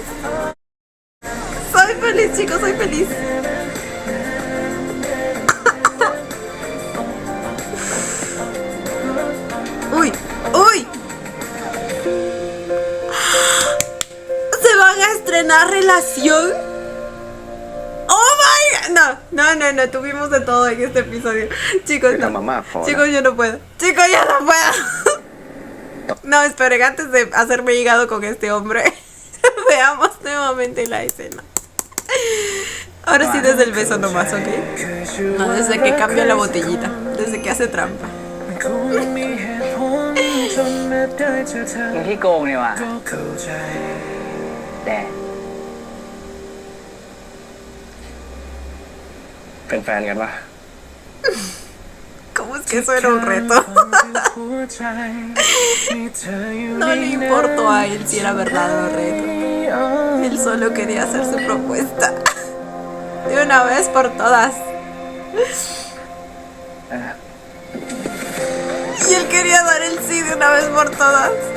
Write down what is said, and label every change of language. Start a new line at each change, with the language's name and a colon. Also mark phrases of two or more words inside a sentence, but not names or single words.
Spanish: Soy feliz, chicos, soy feliz. ¡Uy! ¡Uy! ¿Se van a estrenar relación?
English: ¡Oh my God!
Spanish: No, tuvimos de todo en este episodio. Chicos, Era no. mamá, Paula. Chicos, yo no puedo. Chicos, yo no puedo. No, esperen, antes de hacerme hígado con este hombre, veamos nuevamente la escena. Ahora sí desde el beso nomás, ¿ok? No, desde que cambia la botellita, desde que hace trampa.
Thai: มึงที่โกงเนี่ยว่ะแต่ เป็นแฟนกันปะ
Spanish: ¿Cómo es que eso era un reto? No le importó a él si era verdad o reto. Él solo quería hacer su propuesta. De una vez por todas. Y él quería dar el sí de una vez por todas.